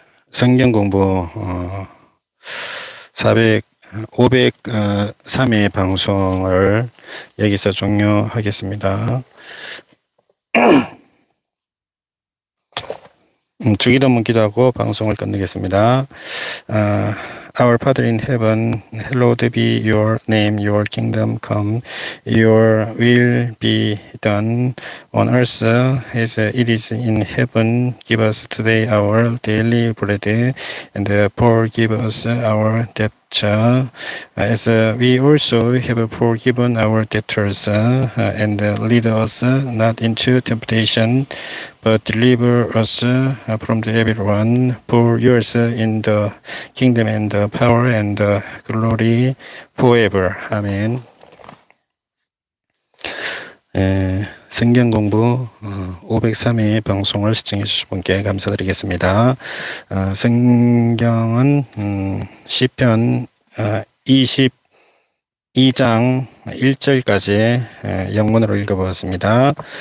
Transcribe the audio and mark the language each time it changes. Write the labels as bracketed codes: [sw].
[ko] 성경 공부 503회 방송을 여기서 종료하겠습니다. 주기도문 기도하고 방송을 끝내겠습니다. [en] Our Father in heaven, hallowed be your name, your kingdom come, your will be done on earth as it is in heaven. Give us today our daily bread, and forgive us our debt as we also have forgiven our debtors, and lead us not into temptation, but deliver us from the evil one. For yours in the kingdom and the power and the glory forever. [ko] 아멘. 성경 공부 503회 방송을 시청해 주신 분께 감사드리겠습니다. 성경은 시편 22장 1절까지 영문으로 읽어보았습니다.